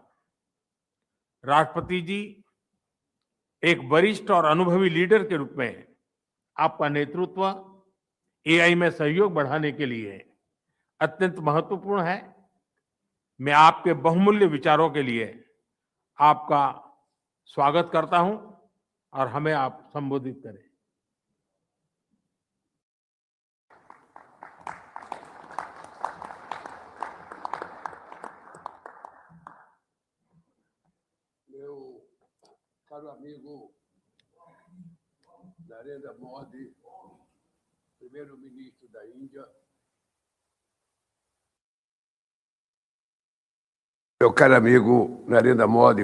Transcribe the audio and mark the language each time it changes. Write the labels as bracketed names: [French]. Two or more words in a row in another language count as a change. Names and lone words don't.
[Hindi] राष्ट्रपति जी, एक वरिष्ठ और अनुभवी लीडर के रूप में आपका नेतृत्व एआई में सहयोग बढ़ाने के लिए अत्यंत महत्वपूर्ण है। मैं आपके बहुमूल्य विचारों के लिए आपका स्वागत करता हूं और हमें आप संबोधित करें। [Portuguese] Meu caro amigo Narendra Modi, primeiro-ministro da Índia, Meu caro amigo Narendra Modi,